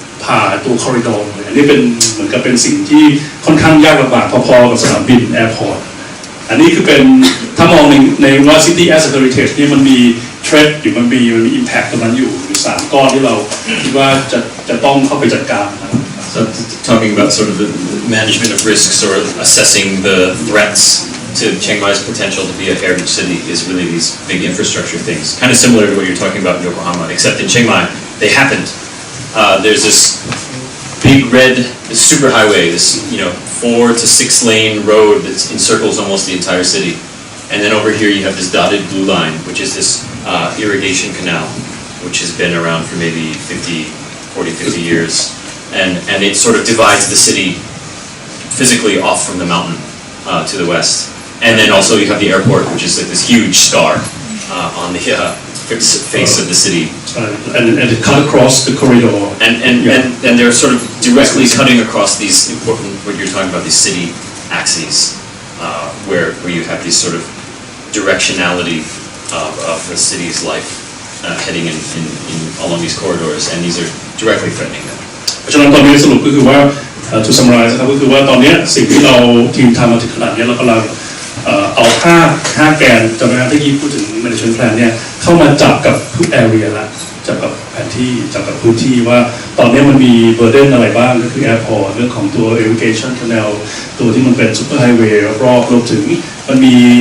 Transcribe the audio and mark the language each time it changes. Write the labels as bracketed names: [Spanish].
[Thai] าตัวคอริดอร์เลยอันนี้เป็นเหมือนกับเป็นสิ่งที่ค่อนข้างยากลำบากพอๆกับสนามบินแอร์พอร์ตอันนี้คือเป็นถ้ามองในว่า [English] city as a heritage [Thai] นี่มันมีเทรดอยู่มันมี impact ตรงนั้นอยู่3ก้อนที่เราคิดว่าจะต้องเข้าไปจัดการนะครับ [English] So talking about sort of the management of risks or assessing the threats to Chiang Mai's potential to be a heritage city is really these big infrastructure things. Kind of similar to what you're talking about in Yokohama, except in Chiang Mai, they happened. There's this big red superhighway, this 4 to 6 lane road that encircles almost the entire city. And then over here you have this dotted blue line, which is this irrigation canal, which has been around for maybe 40, 50 years. And it sort of divides the city physically off from the mountain to the west. And then also you have the airport, which is like this huge star on the face of the city. And it cut across the corridor. And they're sort of directly cutting across these important, what you're talking about, these city axes, where you have this sort of directionality of the city's life heading in along these corridors, and these are directly threatening them. [Thai] เพราะฉะนั้นตอนนี้สรุปก็คือว่า [English] to summarize [Thai] นะครับก็คือว่าตอนนี้สิ่งที่เราทีมทำมาถึงขนาดนี้เรากำลังเอา5แกนจำนวนที่ยี่พูดถึง management plan เนี่ยเข้ามาจับกับทุก area ละจับกับแผนที่จับกับพื้นที่ว่าตอนนี้มันมี burden อะไรบ้างก็คือ airport เรื่องของตัว irrigation canal ตัวที่มันเป็น super highway รอบๆรวมถึงมันมี